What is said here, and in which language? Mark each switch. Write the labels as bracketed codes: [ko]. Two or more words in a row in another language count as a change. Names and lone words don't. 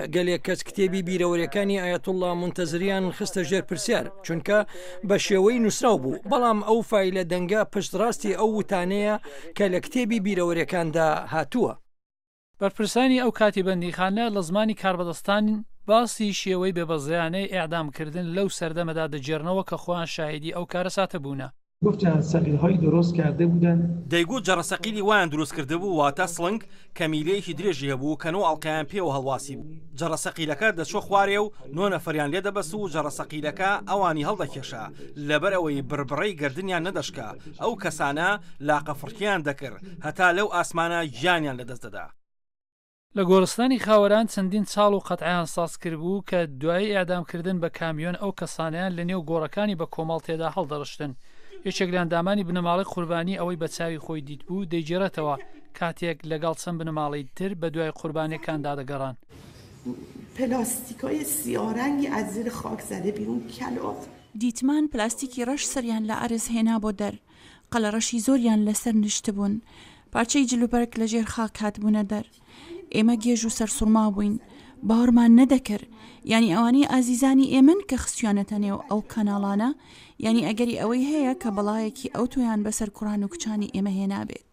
[ckb] گەلێک کەس کتێبی بیرەوەریەکانی ئایەتوڵڵا مونتەزریان خستە ژێر پرسیار چونکە بە شێوەی نووسراو بوو، بەڵام ئەو فایلە دەنگە پشتڕاستی ئەو وتانەیە کە لە کتێبی بیرەوەریەکاندا هاتووە. بەرپرسانی ئەو کاتی بەندیخانە لە زمانی کاربەدەستان باسی شێوەی بێبەزیانەی ئێعدامکردن لەو سەردەمەدا دەجێرنەوە کە خۆیان شاهدی ئەو کارە ساتە بوونە. [fa] گفتن سەقیل‌هایی درست کرده بودن. [ckb] دەیگوت جەڕەسەقیلی وایان دروست کرده بوو واتە سڵنگ کە میلەیەکی درێژی هەبوو کەنەوە ئەڵقەیان پێوە هەڵواسی بوو. جەڕەسەقیلەکە دەچۆ خوارێ و 9 نەفەریان لێ دەبەست و جەڕەسەقیلەکە ئەوانی هەڵدەکێشا لەبەر ئەوەی بربڕەی گردنیان نەدەشکا ئەو کەسانە لاقە فڕکیان دەکرد هەتا لەو ئاسمانە گیانیان لەدەست دەدا. لە گۆڕستانی خاوەران چەندین چاڵ و قەتعیان ساز کرد بوو کە دوای ئێعدامکردن بە کامیۆن ئەو کەسانیان لە نێو گۆڕەکانی بە کۆمەڵ تێدا هەڵدەڕشتن. یەکێک لاندامانی بنەماڵی قوربانی ئەوەی بە چاوی خۆی دیت بوو دەیجێرێتەوە کاتێک لەگەڵ چەند بنەماڵی تر بە دوای قوربانیەکاندا دەگەڕان. [fa] پلاستیکای سیاه‌رنگی از زیر خاک زده بیرون کلاغ. [ckb] دیتمان پلاستیکی ڕەش سەریان لە ئارز هێنا بۆ دەر، قەلە ڕەشی زۆریان لەسەر نیشت بوون، پارچەی جلوبەرگ لە ژێر خاک هاتبوونە دەر. ئێمە گێژ و سەرسوڕما بووین، باوەڕمان نەدەکرد، ینی ئەوانەی ئازیزانی ئێمن کە خستیانەتە نێو ئەو کەناڵانە، ینی ئەگەری ئەوەی هەیە کە بەڵایەکی ئەو تۆیان بەسەر کوڕان و کچانی ئێمە هێنابێت.